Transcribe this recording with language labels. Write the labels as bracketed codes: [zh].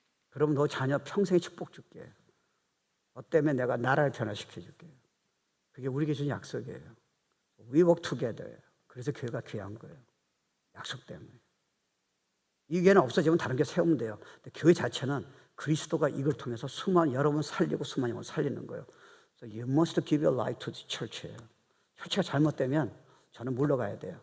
[ko] 그러면 너 자녀 평생에 축복 줄게. 너 때문에 내가 나라를 변화시켜줄게. 그게 우리에게 준 약속이에요. [en] We work together. [ko] 그래서 교회가 귀한 거예요. 약속 때문에. 이 교회는 없어지면 다른 교회 세우면 돼요. 근데 교회 자체는 그리스도가 이걸 통해서 수많은 여러분 살리고 수많은 영혼을 살리는 거예요. [en] So you must give your life to the church예요. [ko] 철치가 잘못되면 저는 물러가야 돼요.